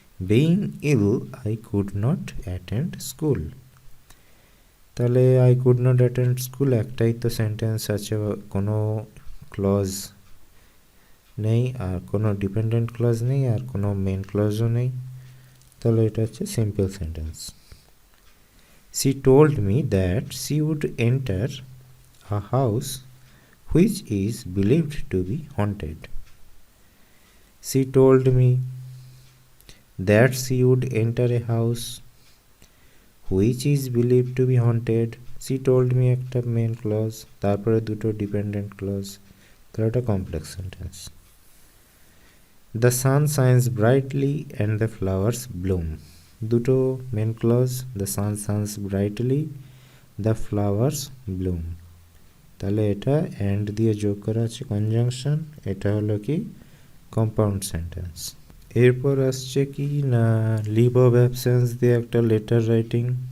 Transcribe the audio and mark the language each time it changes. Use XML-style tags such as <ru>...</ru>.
<en>Being ill I could not attend school.</en> <bn>তাহলে</bn> <en>I could not attend school</en> <bn>একটাই তো sentence আছে, কোনো ক্লজ নেই, আর কোনো ডিপেন্ডেন্ট ক্লজ নেই, আর কোনো মেন ক্লজও নেই, তাহলে এটা হচ্ছে simple sentence.</bn> <en>She told me that she would enter a house which is believed to be haunted. She told me that she would enter a house which is believed to be haunted. She told me</en> <bn>একটা main clause, তারপরে দুটো dependent clause, তাহলে এটা complex sentence.</bn> <en>The sun shines brightly and the flowers bloom.</en> <bn>দুটো main clause,</bn> <en>the sun shines brightly, the flowers bloom,</en> <bn>তাহলে এটা and দিয়ে যোগ করা আছে কনজাংশন, এটা হলো কি কম্পাউন্ড সেন্টেন্স। এরপর আসছে কি না লিভ অফ অ্যাবসেন্স দিয়ে একটা লেটার রাইটিং।</bn>